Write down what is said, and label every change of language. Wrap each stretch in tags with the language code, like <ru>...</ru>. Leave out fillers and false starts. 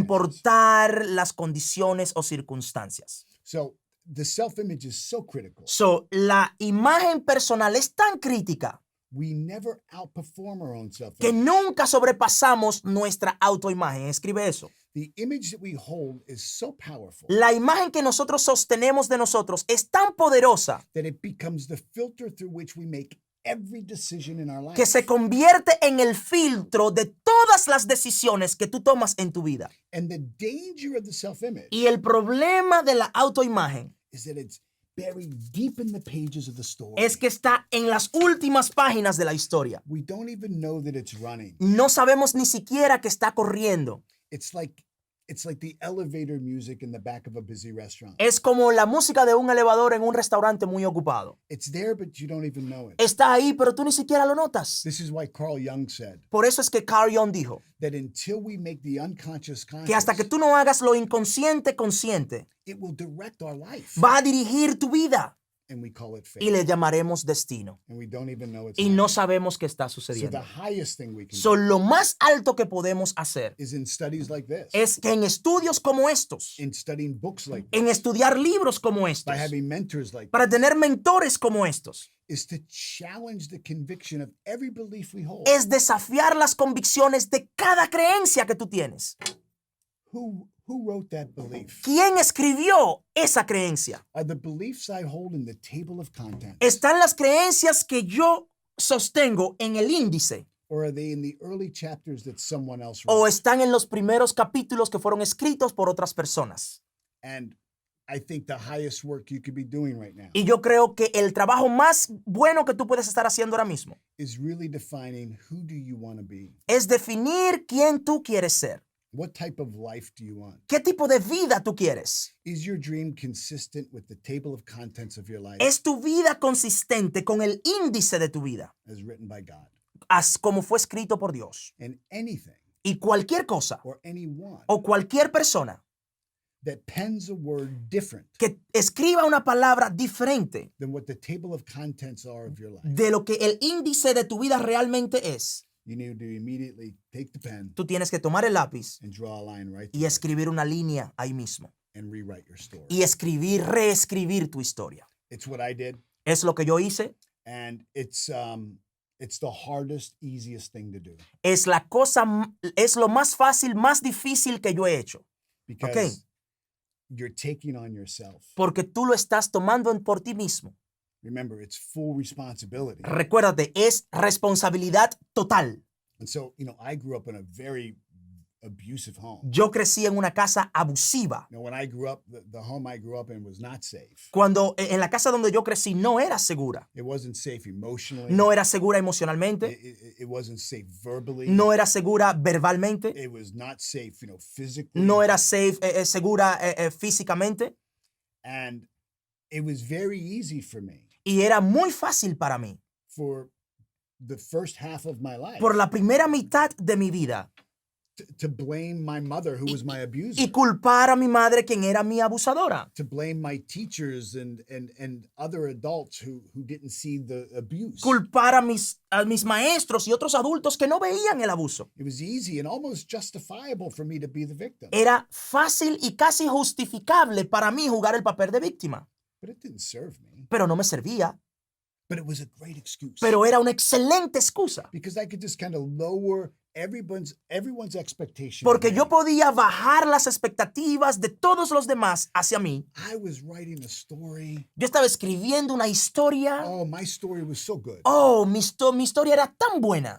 <es>importar las condiciones o circunstancias.</es> <en>So the self-image is so critical.</en> <es>So, la imagen personal es tan crítica</es> <en>We never outperform our own</en> <es>que</es> <en>self-image.</en> <es>nunca sobrepasamos nuestra autoimagen. Escribe eso.</es> <en>The image that we hold is so powerful</en> <es>La imagen que nosotros sostenemos de nosotros es tan poderosa</es> <en>that it becomes the filter through which we make every decision in our life.</en> <es>que se convierte en el filtro de todas las decisiones que tú tomas en tu vida.</es> <en>And the danger of the self-image</en> <es>Y el problema de la autoimagen</es> <en>is that it's buried deep in the pages of the story.</en> <es>es que está en las últimas páginas de la historia.</es> <en>We don't even know that it's running.</en> <es>No sabemos ni siquiera que está corriendo.</es> <en>It's like the elevator music in the back of a busy restaurant.</en> <es>Es como la música de un elevador en un restaurante muy ocupado.</es> <en>It's there, but you don't even know it.</en> <es>Está ahí, pero tú ni siquiera lo notas.</es> <en>This is why Carl Jung said</en> <es>Por eso es que Carl Jung dijo</es> <en>that until we make the unconscious</en> <es>que hasta que</es> <en>conscious,</en> <es>tú no hagas lo inconsciente consciente,</es> <en>it will direct our life.</en> <es>va a dirigir tu vida</es> <en>And we call it fate.</en> <es>y le llamaremos destino.</es> <en>And we don't even know it's</en> <es>Y no</es> <en>happening.</en> <es>sabemos qué está</es> <en>So</en> <es>sucediendo.</es> <en>the highest thing we can So, do</en> <es>lo más alto que podemos hacer</es> <en>is in studies like this,</en> <es>es que en estudios como estos,</es> <en>in studying books like</en> <es>en</es> <en>this,</en> <es>estudiar libros como estos,</es> <en>by having mentors like</en> <es>para</es> <en>this,</en> <es>tener mentores como estos,</es> <en>is to challenge the conviction of every belief we hold.</en> <es>es desafiar las convicciones de cada creencia que tú tienes.</es> <en>Who wrote that belief?</en> <es>¿Quién escribió esa creencia?</es> <en>Are the beliefs I hold in the table of contents?</en> <es>¿Están las creencias que yo sostengo en el índice?</es> <en>Or are they in the early chapters that someone else</en> <es>¿O</es> <en>wrote?</en> <es>están en los primeros capítulos que fueron escritos por otras personas?</es> <en>And I think the highest work you could be doing right now</en> <es>Y yo creo que el trabajo más bueno que tú puedes estar haciendo ahora mismo</es> <en>is really defining who do you want to be?</en> <es>es definir quién tú quieres ser.</es> <en>What type of life do you want?</en> <es>¿Qué tipo de vida tú quieres?</es> <en>Is your dream consistent with the table of contents of your life</en> <es>¿Es tu vida consistente con el índice de tu vida,</es> <en>as written by God?</en> <es>como fue escrito por Dios?</es> <en>And anything</en> <es>Y cualquier cosa</es> <en>or anyone</en> <es>o cualquier persona</es> <en>that pens a word different</en> <es>que escriba una palabra diferente</es> <en>than what the table of contents are of your life,</en> <es>de lo que el índice de tu vida realmente es,</es> <en>you need to immediately take the pen</en> <es>tú tienes que tomar el lápiz</es> <en>and draw a line right</en> <es>y</es> <en>there</en> <es>escribir una línea ahí mismo.</es> <en>and rewrite your story.</en> <es>Y reescribir tu historia.</es> <en>It's what I did,</en> <es>Es lo que yo hice.</es> <en>and it's the hardest, easiest thing to do</en> <es>Es es lo más fácil, más difícil que yo he hecho.</es> <en>because you're taking on yourself.</en> <es>Porque tú lo estás tomando por ti mismo.</es> <en>Remember, it's full responsibility.</en> <es>Recuérdate, es responsabilidad total.</es> <en>And so, I grew up in a very abusive home.</en> <es>Yo crecí en una casa abusiva.</es> <en>Now, when I grew up, the home I grew up in was not safe.</en> <es>Cuando en la casa donde yo crecí no era segura.</es> <en>It wasn't safe emotionally.</en> <es>No era segura emocionalmente.</es> <en>It wasn't safe verbally.</en> <es>No era segura verbalmente.</es> <en>It was not safe, physically.</en> <es>No era segura físicamente.</es> <en>And it was very easy for me</en> <es>Y era muy fácil para mí.</es> <en>for the first half of my life</en> <es>Por la primera mitad de mi vida.</es> <en>to blame my mother, who was my abuser,</en> <es>Y culpar a mi madre, quien era mi abusadora.</es> <en>to blame my teachers and other adults who didn't see the abuse.</en> <es>Culpar a mis maestros y otros adultos que no veían el abuso.</es> <en>It was easy and almost justifiable for me to be the victim,</en> <es>Era fácil y casi justificable para mí jugar el papel de víctima.</es> <en>but it didn't serve me.</en> <es>Pero no me servía.</es> <en>But it was a great excuse.</en> <es>Pero era una excelente excusa.</es> <en>Because I could just kind of lower everyone's expectation.</en> <es>Porque</es> <en>of</en> <es>yo</es> <en>me.</en> <es>podía bajar las expectativas de todos los demás hacia mí.</es> <en>I was writing a story.</en> <es>Yo estaba escribiendo una historia.</es> <en>Oh, my story was so good.</en> <es>Oh, mi historia era tan buena.</es>